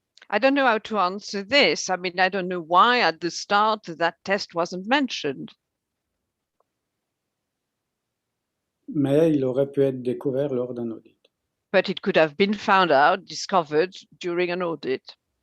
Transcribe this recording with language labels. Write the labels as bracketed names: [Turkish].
[English] I don't know how to answer this. I mean, I don't know why at the start that test wasn't mentioned. [French] mais il aurait pu être découvert lors d'un audit. [English] But it could have been found out, discovered during an audit.